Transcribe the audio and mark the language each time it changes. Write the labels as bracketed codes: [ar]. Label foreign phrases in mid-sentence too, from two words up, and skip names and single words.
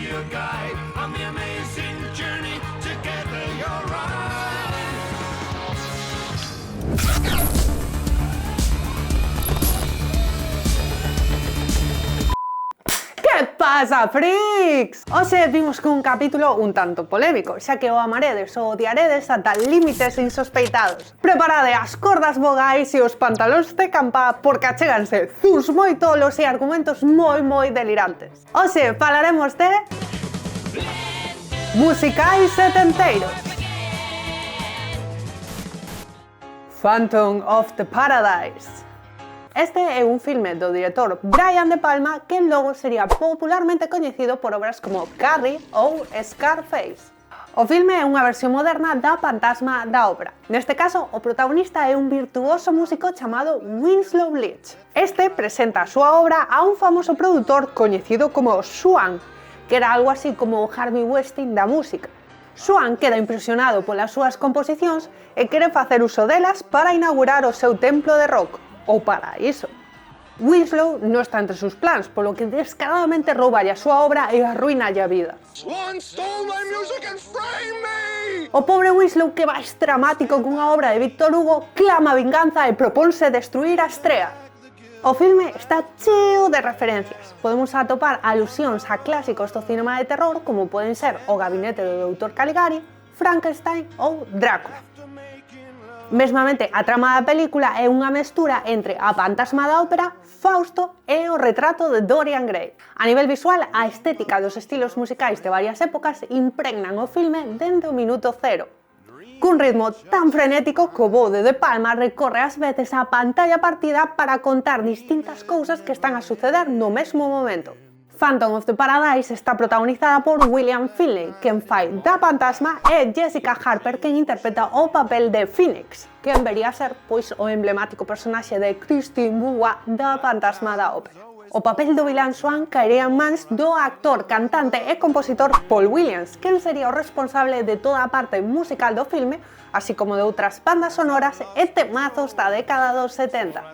[en] guide on the amazing journey. Together you're right. [es] ¿Qué pasa, freaks? [gl] Hoxe vimos con un capítulo un tanto polémico, xa que o amaredes ou odiaredes ata límites insospeitados. Preparade as cordas vogais e os pantalóns de campa porque achéganse zus moi tolos e argumentos moi delirantes. Hoxe falaremos de musicais setenteiros. Phantom of the Paradise. Este é un filme do director Brian De Palma que logo sería popularmente coñecido por obras como Carrie ou Scarface. O filme é unha versión moderna da Fantasma da Ópera. Neste caso, o protagonista é un virtuoso músico chamado Winslow Leach. Este presenta a súa obra a un famoso produtor coñecido como Swan, que era algo así como o Harvey Weinstein da música. Swan queda impresionado polas súas composicións e quere facer uso delas para inaugurar o seu templo de rock, o paraíso. Winslow non está entre seus plans, polo que descaradamente rouballe a súa obra e arruinalle a vida. [en] Swan stole my music and framed me! [gl] O pobre Winslow, que máis dramático cunha obra de Victor Hugo, clama vinganza e proponse destruir a estrea. O filme está cheo de referencias. Podemos atopar alusións a clásicos do cinema de terror como poden ser O gabinete do Dr. Caligari, Frankenstein ou Drácula. Mesmamente, a trama da película é unha mestura entre A Fantasma da Ópera, Fausto e o retrato de Dorian Gray. A nivel visual, a estética dos estilos musicais de varias épocas impregnan o filme dende o minuto cero. Cun ritmo tan frenético que o bo de De Palma recorre ás veces a pantalla partida para contar distintas cousas que están a suceder no mesmo momento. Phantom of the Paradise está protagonizada por William Finley, quen fai da Fantasma, e Jessica Harper, quen interpreta o papel de Phoenix, quen vería ser pois o emblemático personaxe de Christine Bougua da Fantasma da Ópera. O papel do vilán Swan caería en mans do actor, cantante e compositor Paul Williams, quen sería o responsable de toda a parte musical do filme, así como de outras bandas sonoras e temazos da década dos 70.